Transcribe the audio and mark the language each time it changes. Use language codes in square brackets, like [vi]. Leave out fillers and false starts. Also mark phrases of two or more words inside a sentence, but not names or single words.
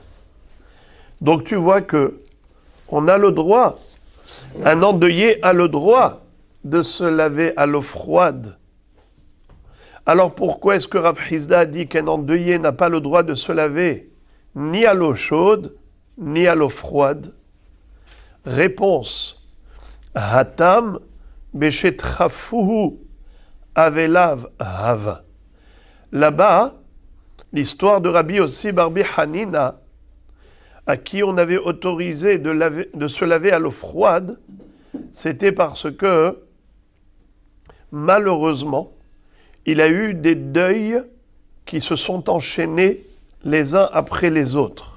[fr] Donc tu vois que on a le droit, un endeuillé a le droit de se laver à l'eau froide. Alors pourquoi est-ce que Rav Hasda dit qu'un endeuillé n'a pas le droit de se laver ni à l'eau chaude, ni à l'eau froide? Réponse. [arc] התם דתכפוהו אבליו הוה. [fr] Là-bas, l'histoire de Rabbi Yossi Barbi Hanina, à qui on avait autorisé de se laver à l'eau froide, c'était parce que, malheureusement, il a eu des deuils qui se sont enchaînés les uns après les autres.